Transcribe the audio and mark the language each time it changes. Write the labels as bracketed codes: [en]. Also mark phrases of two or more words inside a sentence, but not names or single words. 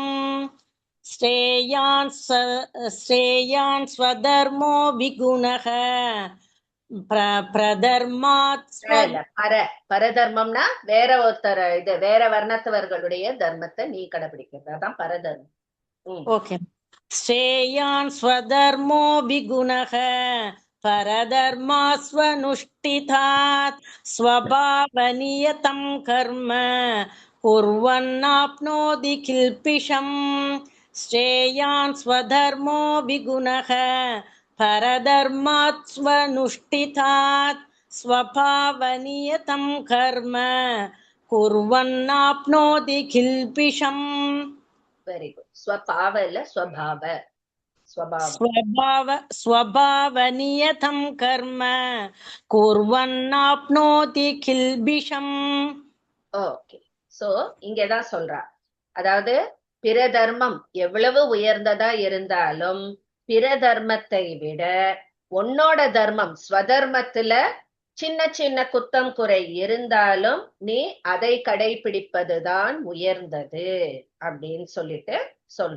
[sa] श्रेयान् स्वधर्मो विगुणः परधर्मात् [ta] பரதர்மம்னா வேற ஒருத்தர் இது வேற வர்ணத்தவர்களுடைய தர்மத்தை நீ கடைபிடிக்கிறது, அதான் பரதர்மம். ஓகே. [sa] श्रेयान् स्वधर्मो विगुणः परधर्मास्वनुष्ठितात् स्वभावनियतं कर्म कुर्वन्नाप्नोति किल्पिषम् श्रेयान् स्वधर्मो विगुणः परधर्मात् स्वनुष्ठितात् स्वभावनियतं कर्म कुर्वन्नाप्नोति किल्पिषम् [en] very good. [ta] ஸ்வபாவ இல்ல ஸ்வபாவ. ஸ்வபாவம். [sa] स्वभावनियतं कर्म कुर्वन्नाप्नोति किल्बिषम्. [ta] ஓகே. சோ இங்கதான் சொல்றா, அதாவது பிற தர்மம் எவ்வளவு உயர்ந்ததா இருந்தாலும் பிற தர்மத்தை விட உன்னோட தர்மம் ஸ்வதர்மத்துல சின்ன சின்ன குத்தம் குறை இருந்தாலும் நீ அதை கடைபிடிப்பதுதான் உயர்ந்தது அப்படின்னு சொல்லிட்டு சொல்ற.